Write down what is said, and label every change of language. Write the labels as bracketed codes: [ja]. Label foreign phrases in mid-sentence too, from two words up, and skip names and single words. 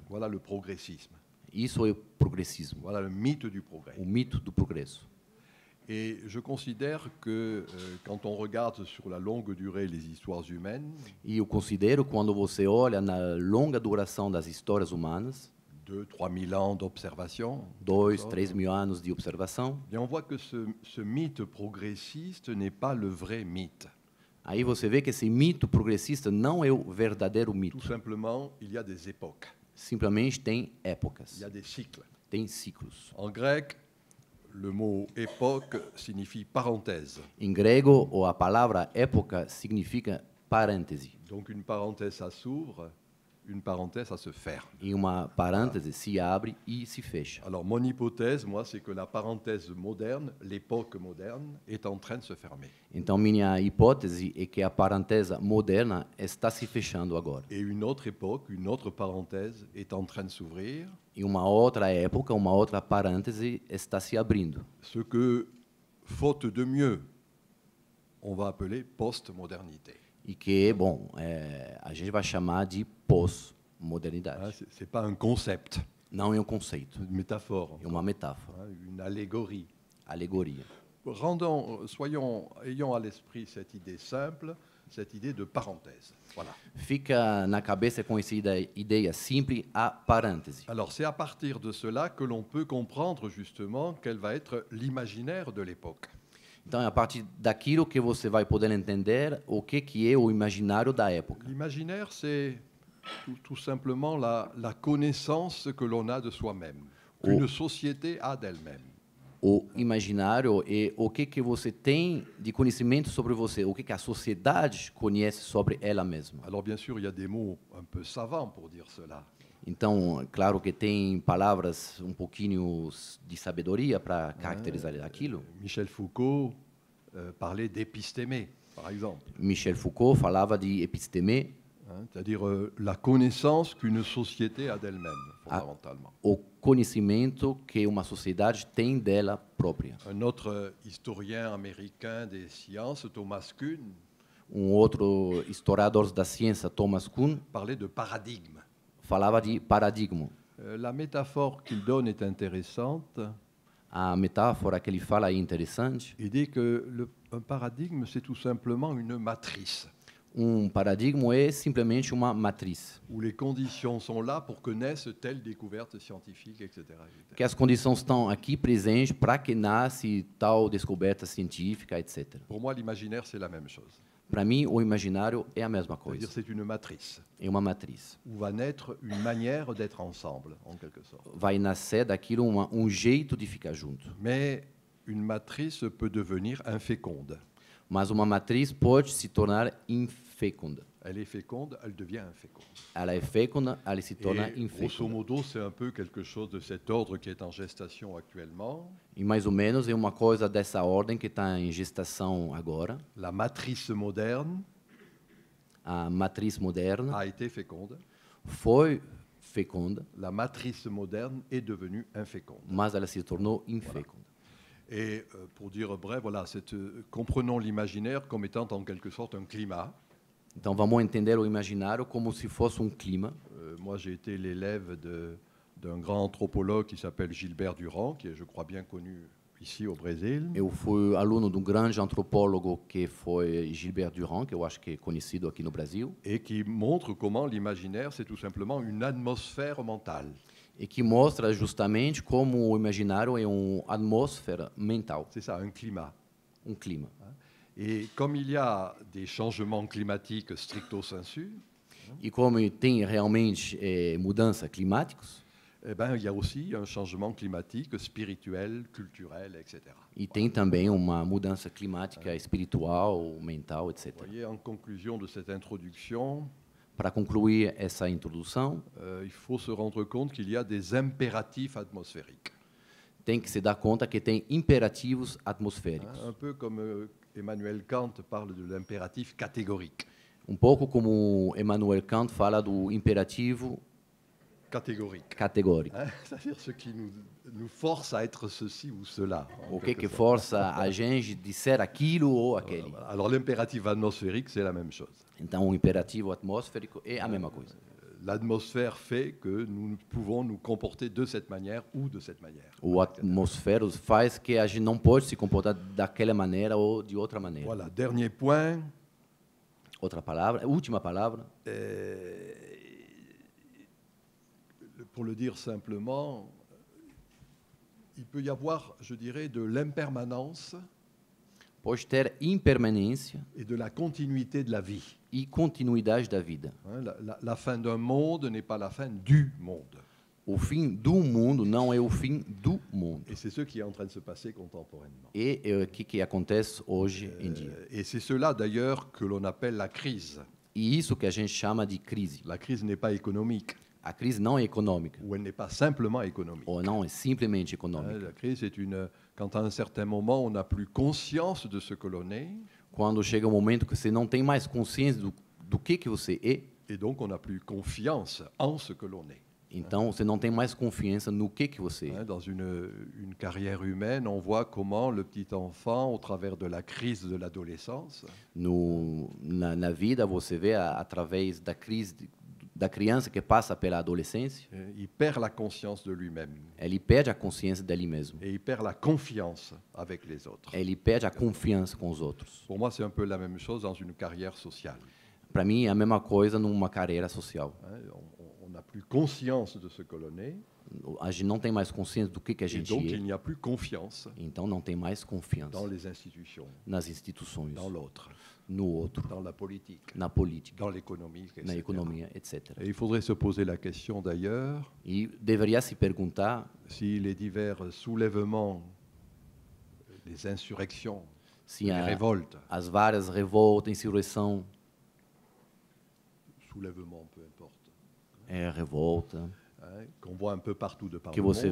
[fr] Voilà le progressisme. [pt] Isso é o progressismo, [fr] Voilà le mythe du progrès. [pt] o mito do progresso. [fr] Et je considère que quand on regarde sur la longue durée les histoires humaines, [pt] E eu considero, quando você olha na longa duração das histórias humanas, [fr] 2 000 3 000 ans d'observation, [pt] 2, 3 mil anos de observação, [fr] et on voit que ce mythe progressiste n'est pas le vrai mythe. [pt] aí você vê que esse mito progressista não é o verdadeiro [fr] Tout [pt] mito. [fr] simplement, il y a des époques, [pt] Simplesmente tem [fr] il [pt] épocas, [fr] y a des cycles. [pt] tem ciclos. [fr] En grec, le mot époque signifie parenthèse. [pt] Em grego, a palavra época significa parêntese. [fr] Donc une parenthèse, ça s'ouvre, une parenthèse, ça se ferme. [pt] E uma parêntese se abre e se fecha. [fr] Alors mon hypothèse, moi, c'est que la parenthèse moderne, l'époque moderne, est en train de se fermer. [pt] Então, minha hipótese é que a parêntese moderna está se fechando agora. [fr] Et une autre époque, une autre parenthèse est en train de s'ouvrir, [pt] E uma outra época, uma outra parêntese está se abrindo. [fr] ce que, faute de mieux, on va appeler post-modernité. [pt] E que, bom, a gente vai chamar de [fr] Hein, [pt] pós-modernidade. [fr] c'est pas un concept, [pt] Não é um conceito, [fr] c'est une métaphore, [pt] é uma metáfora, [fr] hein, une allégorie. [pt] alegoria. [fr] Ayons à l'esprit cette idée simple, cette idée de parenthèse. Voilà. [pt] Fica na cabeça com essa ideia simples, a parêntese. [fr] Alors c'est à partir de cela que l'on peut comprendre justement quel va être l'imaginaire de l'époque. [pt] Então, é a partir daquilo que você vai poder entender o que é o imaginário da época. [fr] L'imaginaire, c'est tout simplement la connaissance que l'on a de soi-même, qu'une société a d'elle-même. [pt] O imaginário é o que você tem de conhecimento sobre você, o que a sociedade conhece sobre ela mesma. [fr] Alors bien sûr, il y a des mots un peu savants pour dire cela. [pt] Então, claro que tem palavras um pouquinho de sabedoria para caracterizar aquilo. [fr] Michel Foucault parlait d'épistémé, par exemple, [pt] Michel Foucault falava de episteme, [fr] hein, c'est-à-dire la connaissance qu'une société a d'elle-même, fondamentalement. [pt] o conhecimento que uma sociedade tem dela própria. [fr] Un autre historien américain des sciences, Thomas Kuhn, [pt] Outro historiador da ciência, Thomas Kuhn, [fr] parlait de paradigme. [pt] falava de paradigma. [fr] La métaphore qu'il donne est intéressante. [pt] A metáfora que ele fala é interessante. [fr] Il dit que un paradigme, c'est tout simplement une matrice, [pt] Paradigma é simplesmente uma matriz, [fr] où les conditions sont là pour que naisse telle découverte scientifique, etc. [pt] que as condições estão aqui presentes para que nasce tal descoberta científica, etc. [fr] Pour moi, l'imaginaire, c'est la même chose. [pt] Para mim, o imaginário é a mesma [fr] C'est-à-dire [pt] coisa, [fr] c'est une matrice [pt] é uma matriz. [fr] où va naître une manière d'être ensemble, en quelque sorte. [pt] Vai nascer daquilo jeito de ficar junto. [fr] Mais une matrice peut devenir inféconde. [pt] Mas uma matriz pode se tornar infecunda. [fr] Elle est féconde, elle devient inféconde. [pt] Ela é fecunda, ela se torna [fr] Et grosso [pt] infecunda. [fr] modo, c'est un peu quelque chose de cet ordre qui est en gestation actuellement. [pt] E mais ou menos é uma coisa dessa ordem que está em gestação agora. [fr] La matrice moderne [pt] A matriz moderna [fr] a été féconde. [pt] foi fecunda, [fr] La matrice moderne est devenue inféconde. [pt] mas ela se tornou infecunda. [fr] Et pour dire bref, voilà, comprenons l'imaginaire comme étant en quelque sorte un climat. [pt] Então vamos entender o imaginário como se fosse clima. [fr] Moi, j'ai été l'élève d'un grand anthropologue qui s'appelle Gilbert Durand, qui est, je crois, bien connu ici au Brésil. [pt] Eu fui aluno de grande antropólogo que foi Gilbert Durand, que eu acho que é conhecido aqui no Brasil, [fr] Et qui montre comment l'imaginaire, c'est tout simplement une atmosphère mentale. [pt] e que mostra justamente como o imaginário é atmosfera mental, [fr] C'est ça, un climat. [pt] clima. [fr] Et comme il y a des changements climatiques [la] stricto sensu, [pt] E como tem realmente mudanças climáticas, [fr] eh ben, il y a aussi un changement climatique spirituel, culturel, etc. [pt] e tem também uma mudança climática espiritual, mental, etc. [fr] Vous voyez, en conclusion de cette introduction, [pt] Para concluir essa introdução, [fr] il faut se rendre compte qu'il y a des impératifs atmosphériques. [pt] tem que se dar conta que tem imperativos atmosféricos. [fr] Un peu comme Emmanuel Kant parle de l'impératif catégorique. [pt] Pouco como Emmanuel Kant fala do imperativo [fr] Catégorique. [pt] categórico. [fr] C'est-à-dire ce qui nous force à être ceci ou cela. [pt] O que força a gente de ser aquilo ou aquele. [fr] Alors l'impératif atmosphérique, c'est la même chose. [pt] Então, o imperativo atmosférico é a mesma coisa. [fr] L'atmosphère fait que nous pouvons nous comporter de cette manière ou de cette manière. [pt] O atmosfero faz que a gente não pode se comportar daquela maneira ou de outra maneira. [fr] Voilà, dernier point. [pt] Outra palavra, última palavra. [fr] Pour le dire simplement, il peut y avoir, je dirais, de l'impermanence [pt] Pode ter impermanência [fr] et de la continuité de la vie. [pt] e continuidade da vida. [fr] La fin d'un monde n'est pas la fin du monde. [pt] O fim do mundo não é o fim do mundo. [fr] Et c'est ce qui est en train de se passer contemporainement. [pt] E o que acontece hoje em dia. [fr] Et c'est cela d'ailleurs que l'on appelle la crise. [pt] E isso que a gente chama de crise. [fr] La crise n'est pas économique, [pt] A crise não é econômica, [fr] ou elle n'est pas simplement économique. [pt] ou não é simplesmente econômica. [fr] La crise, c'est quand à un certain moment, on n'a plus conscience de ce que l'on est, [pt] Quando chega um momento que você não tem mais consciência do que você é, [fr] et donc on n'a plus confiance en ce que l'on est. [pt] então você não tem mais confiança no que você é. [fr] Dans une carrière humaine, on voit comment le petit enfant, au travers de la crise de l'adolescence, [pt] Na vida, você vê através da crise da criança que passa pela adolescência, [fr] il perd la conscience de lui-même [pt] ele perde a consciência dele mesmo. [fr] et il perd la confiance avec les autres. [pt] Ele perde a confiança com os outros. [fr] Pour moi, c'est un peu la même chose dans une carrière sociale. [pt] Para mim, é a mesma coisa numa carreira social. [fr] On n'a plus conscience de ce que l'on est, [pt] A gente não tem mais consciência do que a [fr] et [pt] gente [fr] donc [pt] é, [fr] il n'y a plus confiance [pt] então não tem mais confiança [fr] dans les institutions, [pt] nas instituições, [fr] dans l'autre, [pt] no outro, [fr] dans la politique, [pt] na política, [fr] dans l'économie, etc. [pt] na economia, etc. [fr] Et il faudrait se poser la question d'ailleurs [pt] E deveria se perguntar [fr] si les divers soulèvements, les insurrections, [pt] se [fr] les révoltes, [pt] as várias revoltas, insurreição, [fr] soulèvements, peu importe, [pt] revolta, [fr] qu'on voit un peu partout de par [pt] que [fr] le [pt] você